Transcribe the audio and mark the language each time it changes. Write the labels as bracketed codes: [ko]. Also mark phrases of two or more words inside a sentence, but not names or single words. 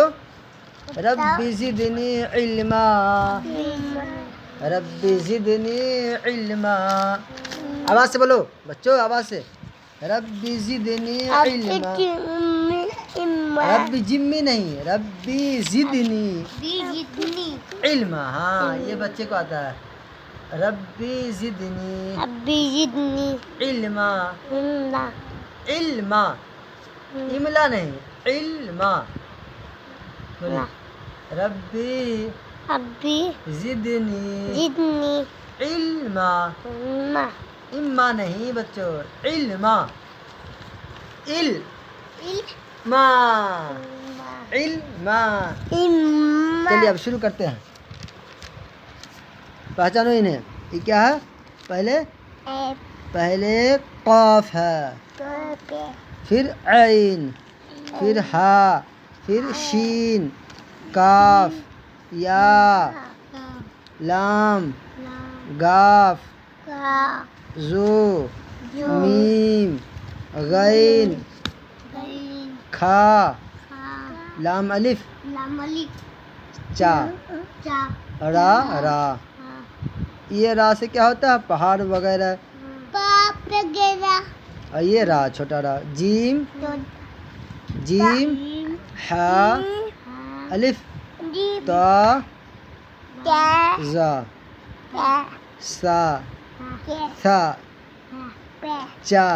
[ar] رب زدنی علما، رب زدنی علما. [ur] آواز سے بولو بچوں، آواز سے. [ar] رب زدنی علما. رب جمی نہیں، رب زدنی علما. [ur] ہاں یہ بچے کو آتا ہے. [ar] رب زدنی علما. [ur] علما، املا نہیں، علما. [ar] ربی زدنی علما. [ur] اما نہیں بچوں، علما. [ar] علما، علما. [ur] چلیے اب شروع کرتے ہیں. پہچانو انہیں. یہ کیا ہے؟ پہلے قاف ہے، پھر عین، پھر ہا، پھر شین، کاف، یا، لام، گاف، زو، میم، غین، کھا، لام الف، چا، را. را یہ را سے کیا ہوتا ہے؟ پہاڑ وغیرہ. اور یہ را چھوٹا را. جیم، جیم، ہا، الف، تا، زا، سا، تھا، چا.